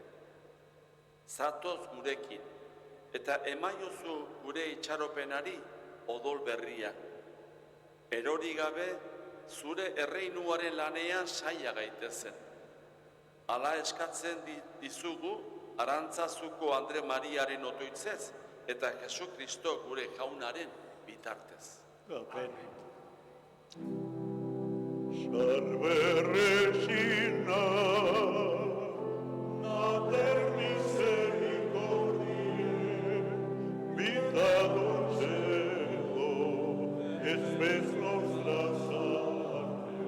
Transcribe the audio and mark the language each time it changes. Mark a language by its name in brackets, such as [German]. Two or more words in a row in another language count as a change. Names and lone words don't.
[Basque] Zatoz gurekin, eta emaiozu gure itxaropenari odol berria. Erori gabe, zure erreinuaren lanean saia gaitezen. Hala eskatzen dizugu, Arantzazuko Andre Mariaren otoitzez, eta Jesu Kristo gure jaunaren bitartez. Amen. [Latin] Salve Regina, Mater misericordiae, vita dulcedo, espes nostra salve.